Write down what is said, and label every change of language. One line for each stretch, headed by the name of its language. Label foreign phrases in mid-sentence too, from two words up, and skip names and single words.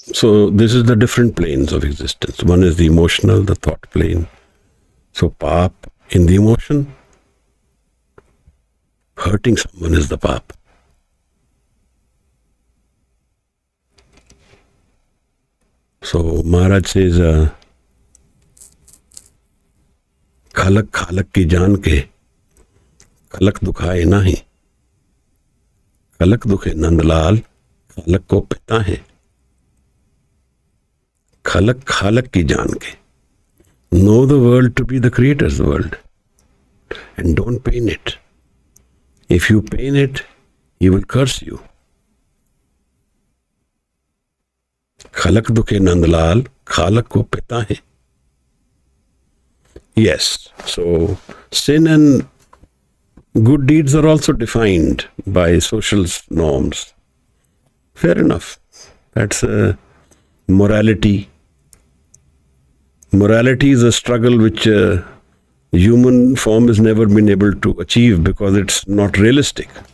English: So this is the different planes of existence. One is the emotional, the thought plane. So Paap in the emotion, hurting someone is the Paap. So Maharaj says,
Hindi: खलक खलक की जान के, खलक दुखाये नहीं. खलक दुखे नंदलाल, खलक को पिता है. खलक खलक की जान के.
English: Know the world to be the Creator's world. And don't pain it. If you pain it, he will curse you.
Hindi: खलक दुखे नंदलाल, खलक को पिता है.
English: Yes, so sin and good deeds are also defined by social norms. Fair enough. That's morality. Morality is a struggle which human form has never been able to achieve because it's not realistic.